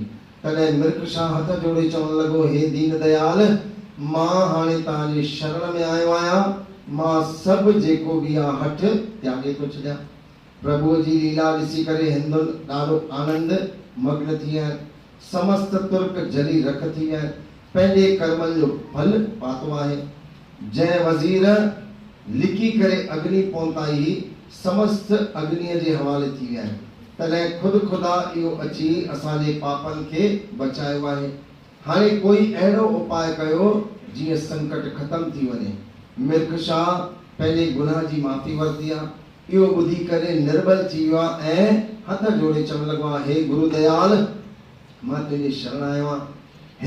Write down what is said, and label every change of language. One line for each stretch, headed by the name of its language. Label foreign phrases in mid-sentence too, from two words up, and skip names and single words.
Sindhi: तॾहिं मिर्ख शाह हथ जोड़े चवण लॻो, हे दीन दयाल, मां हाणे तव्हांजे शरण में आयो आहियां, मां सभु जेको बि आहे हठ त्यागे थो छॾियां। प्रभुअ जी लीला ॾिसी करे हिंदुनि ॾाढो आनंद मग्न थी विया आहिनि। समस्त तुर्क जली रख थी विया आहिनि, पंहिंजे कर्मनि जो फल पातो आहे। जंहिं वज़ीर लिकी करे अग्नि पहुताई समस्त अग्नीअ जे हवाले थी विया आहिनि, तॾहिं ख़ुदि ख़ुदा इहो अची असांजे पापनि खे बचायो आहे। हाणे कोई अहिड़ो उपाय कयो जीअं संकट ख़तम थी वञे। मिर्ख शाह पंहिंजे गुनाह जी माफ़ी वरिती आहे। इहो ॿुधी करे निर्बल थी वियो आहे ऐं हथ जोड़े चवण लॻो आहे, हे गुरु दयाल, मां तुंहिंजे शरण आयो आहियां।